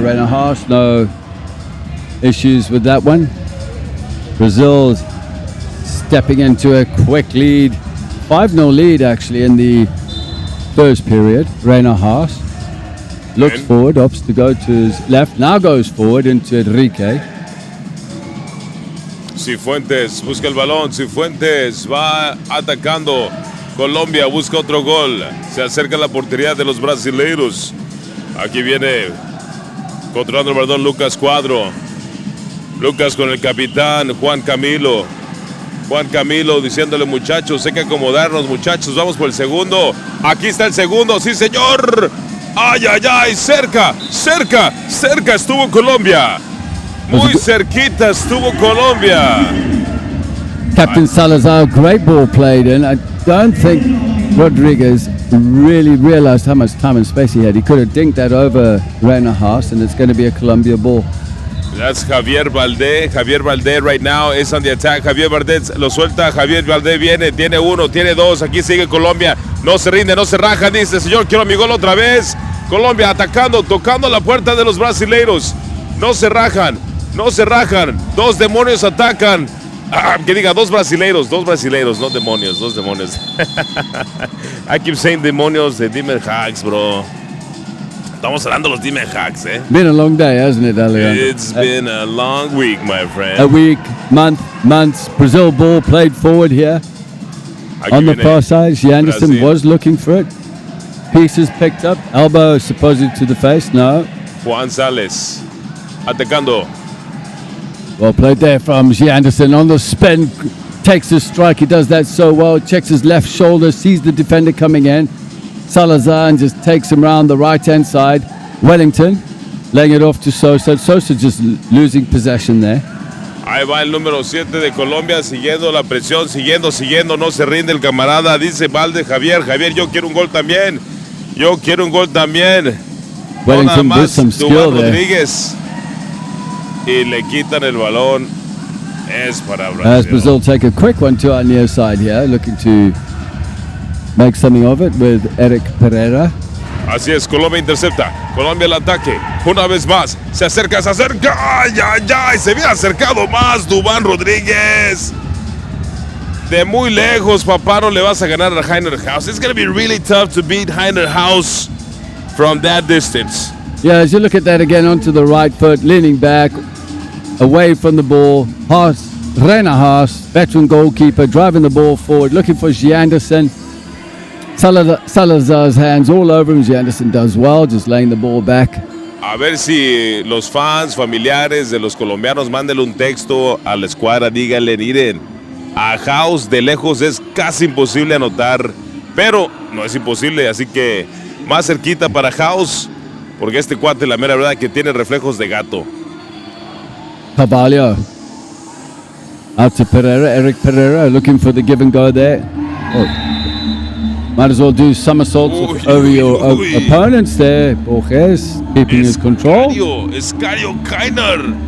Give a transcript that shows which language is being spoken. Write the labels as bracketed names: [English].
[English] Reina Haas, no issues with that one. Brazil stepping into a quick lead, 5-0 lead actually in the first period. Reina Haas looks forward, opts to go to his left, now goes forward into Enrique. [Spanish] Cifuentes busca el balón, Cifuentes va atacando. Colombia busca otro gol. Se acerca a la portería de los brasileiros. Aquí viene controlando el balón Lucas Cuadro. Lucas con el capitán Juan Camilo. Juan Camilo diciéndole, muchachos, hay que acomodarnos, muchachos. Vamos por el segundo. Aquí está el segundo, sí señor. Ay, ay, ay, cerca estuvo Colombia. Muy cerquita estuvo Colombia. [English] Captain Salazar, great ball played in. I don't think Rodriguez really realized how much time and space he had. He could have dinked that over Reina Haas, and it's going to be a Colombia ball. That's Javier Valdé. Javier Valdé right now is on the attack. [Spanish] Javier Valdé lo suelta. Javier Valdé viene, tiene uno, tiene dos. Aquí sigue Colombia. No se rinde, no se raja. Dice, señor, quiero mi gol otra vez. Colombia atacando, tocando la puerta de los brasileiros. No se rajan, no se rajan. Dos demonios atacan. Que diga, dos brasileiros, no demonios, dos demonios. [English] I keep saying [Spanish] demonios de Demon Hacks, bro. Estamos hablando de los Demon Hacks, eh? [English] Been a long day, hasn't it, Alejandro? It's been a long week, my friend. A week, months. Brazil ball played forward here. On the far side, Anderson Brazil. was looking for it. Pieces picked up. Elbow supposedly to the face. No. [Spanish] Juan Sales atacando. [English] Well played there from Anderson on the spin. Takes the strike. He does that so well. Checks his left shoulder. Sees the defender coming in. Salazar and just takes him around the right-hand side. Wellington laying it off to Sosa. Sosa just losing possession there. [Spanish] Ahí va el número 7 de Colombia, siguiendo la presión, siguiendo, no se rinde el camarada. Dice Valde Javier, yo quiero un gol también. Yo quiero un gol también. [English] Wellington with some skill there. [Spanish] Rodríguez. Y le quitan el balón. Es para Brasil. [English] As Brazil take a quick one to our near side here, looking to make something of it with Eric Pereira. [Spanish] Así es, Colombia intercepta. Colombia el ataque. Una vez más. Se acerca. ¡Ay, ay, ay! Se había acercado más Duván Rodríguez. De muy lejos, papá, no le vas a ganar a Heiner House. [English] It's going to be really tough to beat Heiner House from that distance. Yeah, as you look at that again, onto the right foot, leaning back, away from the ball. Reina Haas, veteran goalkeeper, driving the ball forward, looking for Anderson. Salazar's hands all over him. Anderson does well, just laying the ball back. [Spanish] A ver si los fans, familiares de los colombianos, mándenle un texto a la escuadra, díganle, miren, a House de lejos es casi imposible anotar, pero no es imposible, así que más cerquita para House, porque este cuate, la mera verdad, que tiene reflejos de gato. [English] Carvalho out to Pereira, Eric Pereira looking for the give and go there. Might as well do somersaults over your opponents there. Borges keeping his control. Escario Kainer.